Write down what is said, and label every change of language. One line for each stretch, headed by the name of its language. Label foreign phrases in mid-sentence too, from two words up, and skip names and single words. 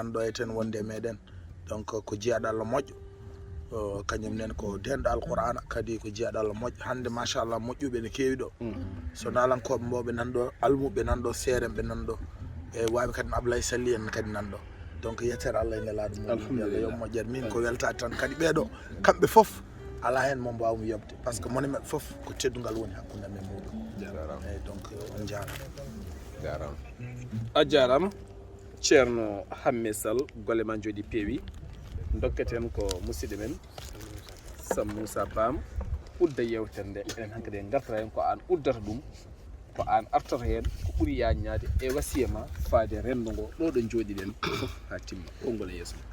Fula: nanɗo e ten wonde e meɗen donc ko jeyaɗo Allah moƴƴo kañum nen ko denɗo alqur'ana kadi ko jeyaɗo Allah moƴƴo hannde machallah moƴƴuɓe ne keewi ɗo so nalankoɓe mboɓe nanɗo almuɓe nanɗo seerenɓe nanɗo e wawi kadi Ablaye Sally en kadi nanɗo donc yettere Allah e nelaɗo mum Allah yo moƴƴere min ko weltade tan kadi ɓeɗo kamɓe foof ala hen mo mbawmi yobde par ce que moni maɓɓe foof ko teddugal woni hakkude men muɗum eyyi donc on jarama a jarama ceerno Hamme Sall golle ma jooɗi peewi dokketen ko musidɗo men Sam Moussa Bam udda yewtere nde enen hankkadi en gartata hen ko an uddata ɗum ko an artata hen ko ɓuuri yaññade e wasiya ma faade renndo ngo ɗo ɗo jooɗiɗen fof ha timma konngol e yeeso